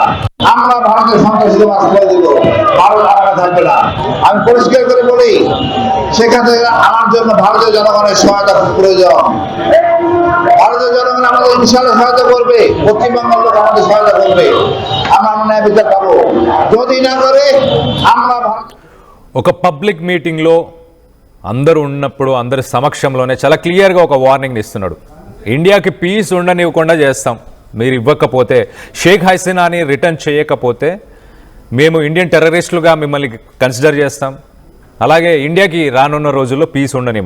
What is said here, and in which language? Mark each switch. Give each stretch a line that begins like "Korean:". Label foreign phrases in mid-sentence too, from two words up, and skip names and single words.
Bangla: আমরা ভারতের সন্ত্রাসীদের মাসলে দিব, ভারত আলাদা থাকবে না। আমি পরিষ্কার করে বলি, সেখানে আমার জন্য ভারতীয় জনগণের সহায়তা প্রয়োজন। ভারতীয় জনগণ আমাদের বিশাল সহায়তা করবে, পশ্চিমবঙ্গের লোক আমাদের সহায়তা করবে, আমরা ন্যায় বিচার পাবো। যদি না করে আমরা
Telugu: ఒక
English: public meeting
Telugu: అందరూ ఉన్నప్పుడు అందరి సమక్షంలోనే చాలా క్లియర్గా ఒక వార్నింగ్ ఇస్తున్నాడు. ఇండియాకి పీస్ ఉండనివ్వకుండా చేస్తాం, మీరు ఇవ్వకపోతే, షేక్ హసీనాని రిటర్న్ చేయకపోతే మేము
English: Indian terrorists
Telugu: మిమ్మల్ని కన్సిడర్ చేస్తాం, అలాగే ఇండియాకి రానున్న రోజుల్లో పీస్ ఉండనివ్వం.